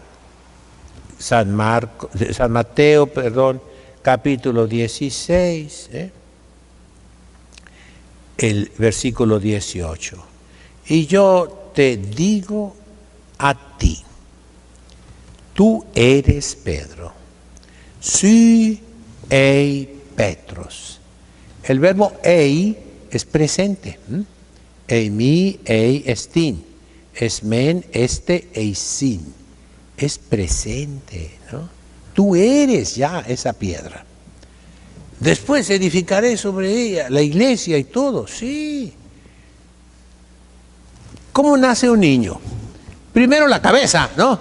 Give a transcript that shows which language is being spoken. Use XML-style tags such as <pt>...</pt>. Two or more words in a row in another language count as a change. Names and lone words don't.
<es>San Mateo, capítulo 16, el versículo 18. Y yo te digo a ti, tú eres Pedro,</es> <el>σὺ εἶ Πέτρος.</el> <es>El verbo ei es presente.</es> <el>εἰμί, εἶ, ἐστίν. ἐσμέν, ἐστέ, εἰσίν.</el> <es>Es presente, ¿no? Tú eres ya esa piedra. Después edificaré sobre ella la iglesia y todo, sí. ¿Cómo nace un niño? Primero la cabeza, ¿no?</es>